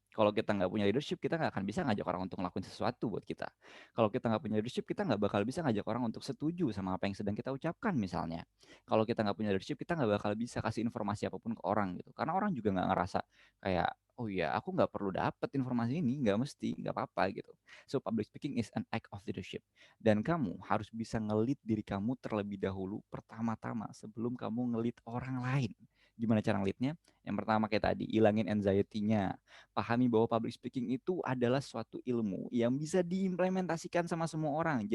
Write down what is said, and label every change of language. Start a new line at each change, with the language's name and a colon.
Indonesian: Kalau kita nggak punya leadership, kita nggak akan bisa ngajak orang untuk ngelakuin sesuatu buat kita. Kalau kita nggak punya leadership, kita nggak bakal bisa ngajak orang untuk setuju sama apa yang sedang kita ucapkan misalnya. Kalau kita nggak punya leadership, kita nggak bakal bisa kasih informasi apapun ke orang gitu. Karena orang juga nggak ngerasa kayak, oh iya aku nggak perlu dapet informasi ini, nggak mesti, nggak apa-apa gitu.
English: So public speaking is an act of leadership.
Indonesian: Dan kamu harus bisa ngelit diri kamu terlebih dahulu pertama-tama sebelum kamu ngelit orang lain. Gimana cara ngelitnya? Yang pertama kayak tadi, ilangin anxiety-nya. Pahami bahwa public speaking itu adalah suatu ilmu yang bisa diimplementasikan sama semua orang.